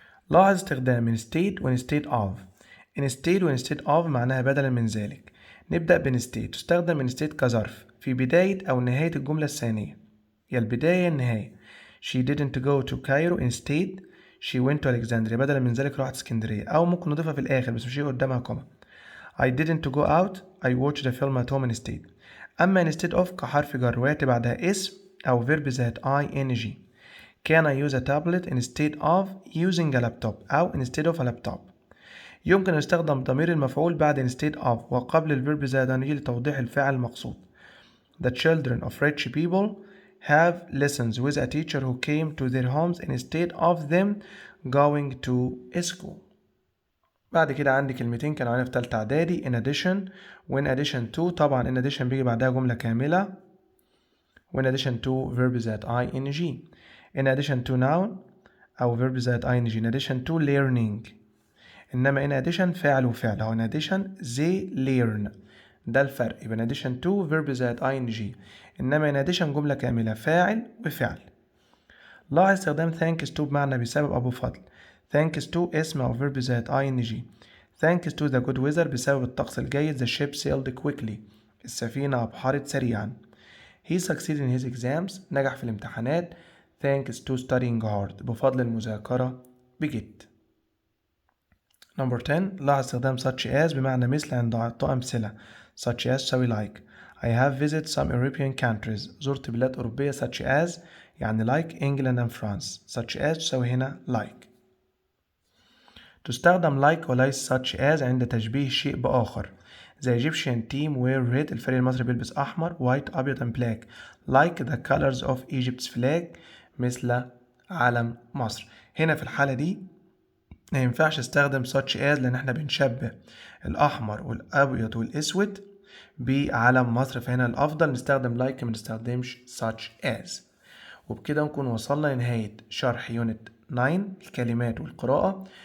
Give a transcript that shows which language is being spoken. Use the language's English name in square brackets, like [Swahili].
[Arabic] لاحظ استخدام instead و instead of. instead و instead of معناها بدلا من ذلك. نبدأ ب instead. تستخدم instead كظرف في بداية أو نهاية الجملة الثانية، يا البداية يا النهاية. [English] She didn't go to Cairo, instead she went to Alexandria. [Arabic] بدلا من ذلك راحت اسكندرية. أو ممكن نضيفها في الآخر بس مش هيجي قدامها كوما. [English] I didn't go out, I watched a film at home instead. [Arabic] أما instead of كحرف جر ويأتي بعدها اسم أو verb ذات ing. [English] Can I use a tablet instead of using a laptop أو instead of a laptop. [Arabic] يمكن استخدام ضمير المفعول بعد instead of وقبل الفيرب ذات ing لتوضيح الفعل المقصود. [English] The children of rich people have lessons with a teacher who came to their homes instead of them going to school. [Arabic] بعد كده عندي كلمتين كانوا علينا في تالتة إعدادي in addition و in addition to. طبعا in addition بيجي بعدها جملة كاملة و in addition to verb ذات ing. [English] in addition to noun أو verb ذات ing. in addition to learning. [Arabic] إنما in addition فعل وفعل. [English] أو in addition they learn. [Arabic] ده الفرق. [English] يبقى in addition to verb ذات ing. [Arabic] إنما in addition جملة كاملة فاعل وفعل. لاحظ استخدام thanks to بمعنى بسبب أو بفضل. [English] thanks to اسم أو verb ذات ing. thanks to the good weather [Arabic] بسبب الطقس الجيد. [English] the ship sailed quickly. [Arabic] السفينة أبحرت سريعا. [English] he succeeded in his exams. [Arabic] نجح في الامتحانات. [English] thanks to studying hard [Arabic] بفضل المذاكرة بجد. [English] Number 10. [Arabic] لاحظ استخدام such as بمعنى مثل عند إعطاء أمثلة. [English] such as تساوي like. I have visited some European countries. [Arabic] زرت بلاد أوروبية [English] such as يعني like England and France. such as تساوي هنا like. [Arabic] تستخدم like وليس such as عند تشبيه شيء بآخر. [English] The Egyptian team wear red. [Arabic] الفريق المصري بيلبس أحمر [English] white [Arabic] أبيض [English] and black like the colors of Egypt's flag [Arabic] مثل علم مصر. هنا في الحالة دي ما ينفعش استخدم such as لأن احنا بنشبه الأحمر والأبيض والأسود بعلم مصر، فهنا الأفضل نستخدم like ما نستخدمش such as. وبكده نكون وصلنا لنهاية شرح يونت 9 الكلمات والقراءة.